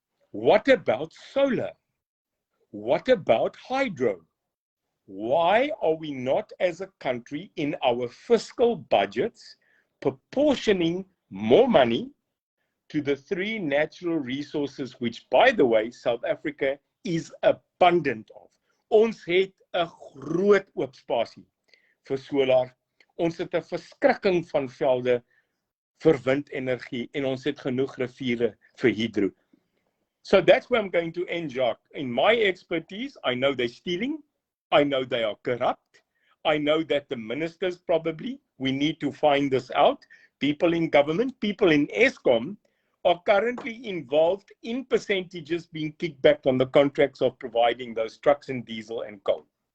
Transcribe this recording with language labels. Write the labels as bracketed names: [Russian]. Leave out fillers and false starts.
[English] What about solar? What about hydro? Why are we not as a country in our fiscal budgets proportioning more money to the three natural resources, which, by the way, South Africa is abundant of? [Afrikaans] Ons het 'n groot oop spasie vir solar. Ons het 'n verskrikking van velde vir windenergie en ons het genoeg riviere vir hydro. [English] So that's where I'm going to end, Jacques. In my expertise, I know they're stealing. I know they are corrupt. I know that the ministers probably, we need to find this out. People in government, people in Eskom are currently involved in percentages being kicked back on the contracts of providing those trucks and diesel and coal.